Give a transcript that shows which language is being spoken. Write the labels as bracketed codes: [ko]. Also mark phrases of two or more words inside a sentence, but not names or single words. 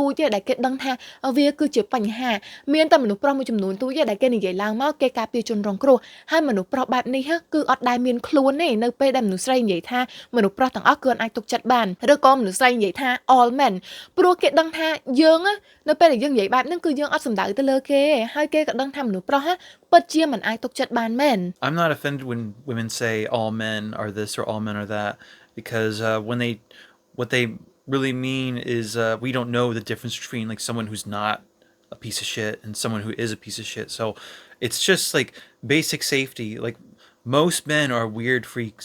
[km] ចទេដែលគេដឹងថាវាគឺជាបញ្ហាមានតែមនុស្សប្រុសមួយចំនួនទូចទេដែលគេនិយាយឡើងមកគេការពារជនរងគ្រោះហើយមនុស្សប្រុសបែបនេះគឺអត់ដែលមានខ្លួនទេនៅពេលដែលមនុស្សស្រីនិយាយថាមនុស្សប្រុសទាំងអស់គឺអាចទុកចិត្តបានឬក៏មនុស្សស្រីនិយាយថា [en] all men [km] ព្រោះគេដឹងថាយើងនៅពេលដែលយើងនិយាយបែបហ្នឹងគឺយើងអត់សំដៅទៅលើគេហើយគេក៏ដឹងថាមនុស្សប្រុសពិតជាមិនអាចទុកចិត្តបានមែន [en] I'm not offended when women say all men are this or all men are that because what they really mean is we don't know the difference between like someone who's not a piece of shit and someone who is a piece of shit. So it's just like basic safety. Like most men are weird freaks.